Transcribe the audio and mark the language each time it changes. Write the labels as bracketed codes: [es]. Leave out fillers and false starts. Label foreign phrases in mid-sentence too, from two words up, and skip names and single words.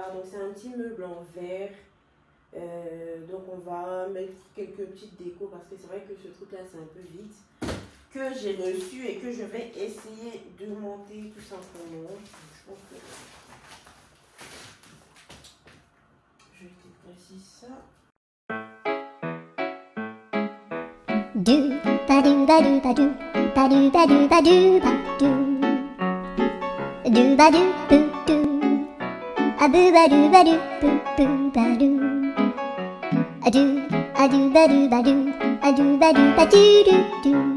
[fr] Donc c'est un petit meuble en verre. Donc on va mettre quelques petites décos parce que c'est vrai que ce truc là c'est un peu vide. Que j'ai reçu et que je vais essayer de monter tout simplement. Je pense que je déprécise ça. Do ba do ba do ba do ba do ba do ba do ba do ba do boo do a boo ba do ba do boo ba do a do ba do ba do a do ba do ba do do.